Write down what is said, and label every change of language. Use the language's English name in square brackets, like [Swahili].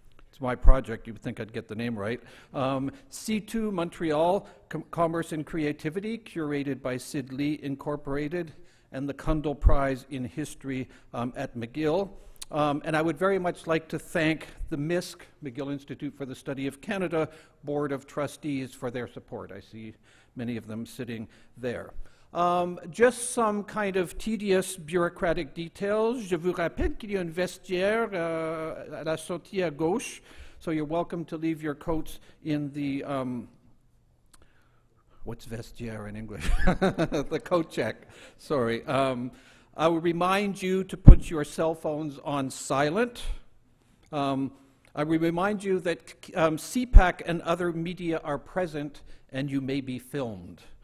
[English] It's my project, you'd think I'd get the name right. C2 Montreal, Commerce and Creativity, curated by Sid Lee Incorporated, and the Kundal Prize in History at McGill. And I would very much like to thank the MISC, McGill Institute for the Study of Canada, Board of Trustees for their support. I see many of them sitting there. Just some kind of tedious bureaucratic details. [French] Je vous rappelle qu'il y a un vestiaire à la sortie à gauche, [English] so you're welcome to leave your coats in the, what's vestiaire in English? The coat check, sorry. I will remind you to put your cell phones on silent. I will remind you that CPAC and other media are present and you may be filmed.